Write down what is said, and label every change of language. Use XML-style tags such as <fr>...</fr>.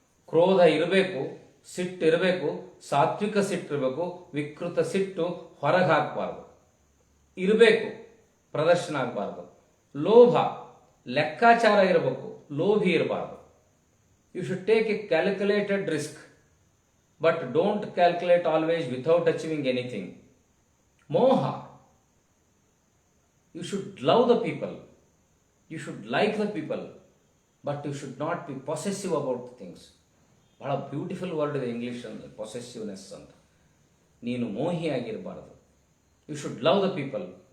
<kn>ಕ್ರೋಧ ಇರಬೇಕು, ಸಿಟ್ಟು ಇರಬೇಕು, ಸಾತ್ವಿಕ ಸಿಟ್ಟು ಇರಬೇಕು, ವಿಕೃತ ಸಿಟ್ಟು ಹೊರಗೆ ಹಾಕಬಾರ್ದು, ಇರಬೇಕು, ಪ್ರದರ್ಶನ ಆಗಬಾರ್ದು. ಲೋಭ, ಲೆಕ್ಕಾಚಾರ ಇರಬೇಕು, ಲೋಭಿ ಇರಬಾರ್ದು.</kn> <en>You should take a calculated risk, but don't calculate always without achieving anything. ಮೋಹ, you should love the people, you should like the people, but you should not be possessive about things.</en> <kn>ಬಹಳ beautiful word ಇದೆ English ಅಂದರೆ possessiveness ಅಂತ. ನೀನು ಮೋಹಿಯಾಗಿರಬಾರದು.</kn> <en>You should love the people.</en>